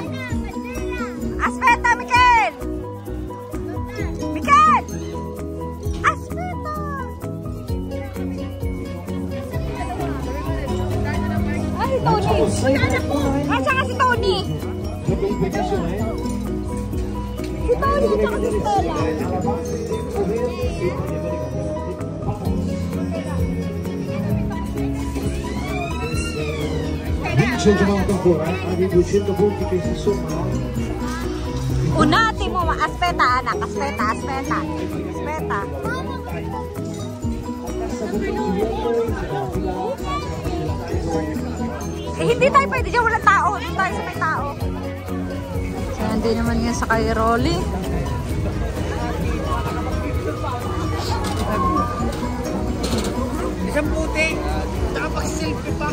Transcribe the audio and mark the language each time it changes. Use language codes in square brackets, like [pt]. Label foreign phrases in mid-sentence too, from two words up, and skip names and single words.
[it] Aspeta, Mikel! Aspeta! [tl] Ay, Tony! Ay, saan si Tony? Si Tony at saka si Stella. [it] Vince il gioco ancora, ha dei 200 punti che si sommano. [tl] Unati mo, aspetta anak, aspetta. Hindi tayo pwede dyan, walang tao. Doon tayo sa may tao. So, hindi naman yan sa kay Rolly. Isang puti, nakapag-selfie pa.